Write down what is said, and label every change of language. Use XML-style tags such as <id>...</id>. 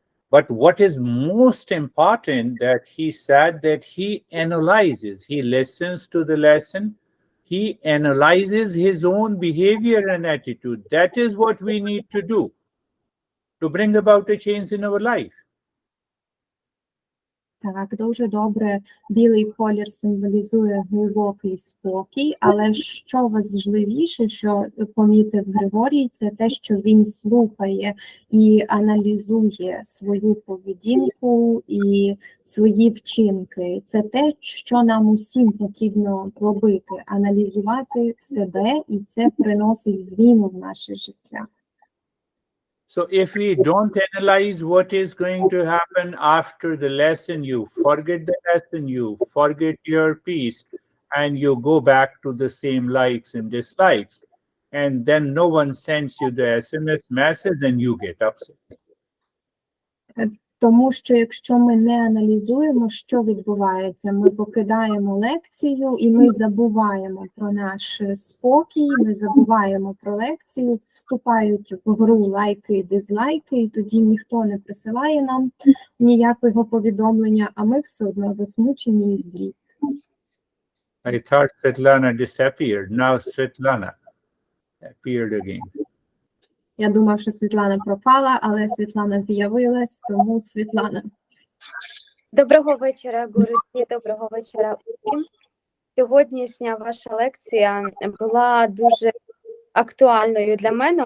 <en>But what is most important that he said that he analyzes, he listens to the lesson, he analyzes his own behavior and attitude. That is what we need to do to bring about a change in our life.</en> <uk>Так, дуже добре. Білий колір символізує глибокий спокій, але що важливіше, що помітив Григорій, це те, що він слухає і аналізує свою поведінку і свої вчинки. Це те, що нам усім потрібно робити, аналізувати себе, і це приносить зміну в наше життя.</uk> <en>So if we don't analyze what is going to happen after the lesson, you forget the lesson, you forget your piece, and you go back to the same likes and dislikes. And then no one sends you the SMS message and you get upset.</en> <uk>Тому що якщо ми не аналізуємо, що відбувається, ми покидаємо лекцію і ми забуваємо про наш спокій, ми забуваємо про лекцію, вступають в гру лайки і дизлайки, і тоді ніхто не присилає нам ніякого повідомлення, а ми все одно засмучені і злі.</uk> <en>I thought Svetlana disappeared. Now Svetlana appeared again.</en> <uk>Я думав, що Світлана пропала, але Світлана з'явилась, тому Світлана. Доброго вечора, гуру, доброго вечора усім. Сьогоднішня ваша лекція була дуже актуальною для мене.</uk>